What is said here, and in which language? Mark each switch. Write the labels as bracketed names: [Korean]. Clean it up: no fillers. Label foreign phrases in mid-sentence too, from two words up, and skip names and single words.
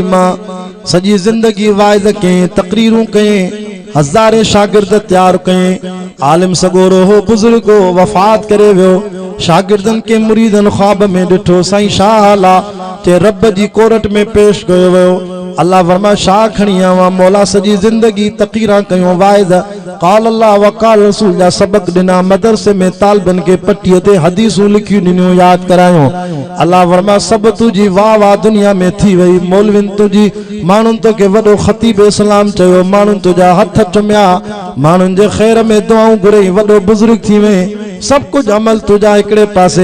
[Sindhi] मां सॼी ज़िंदगी वाइज़ कयईं, तक़रीरूं कयईं, हज़ारे शागिर्द तैयार कयईं। आलिम सगोरो हो, बुज़ुर्ग हो, वफ़ात करे वियो। शागिर्दनि के मुरीदनि ख्वाब में ॾिठो, साईं छा हाल आहे? चए रब जी कोरट में पेश कयो वियो। अल्लाह फरमाए छा खणी आवां? मौला सॼी ज़िंदगी तक़रीरां कयूं, वाइज़ [Arabic] قال الله وقال رسول [Sindhi] जा सबक ॾिना, मदरसे में तालिबनि खे पटीअ ते हदीसूं लिखियूं ॾिनियूं, यादि करायूं। अल्लाह फरमाए सभु तुंहिंजी वाह वाह दुनिया में थी वई। मौलविन तुंहिंजी माण्हुनि तोखे वॾो ख़तीब इस्लाम चयो, माण्हुनि तुंहिंजा हथ चुमिया, माण्हुनि जे ख़ैर में दुआऊं घुरई, वॾो बुज़ुर्ग थी वई, [Urdu] سب کچھ [Sindhi] अमल तुझा हिकिड़े पासे।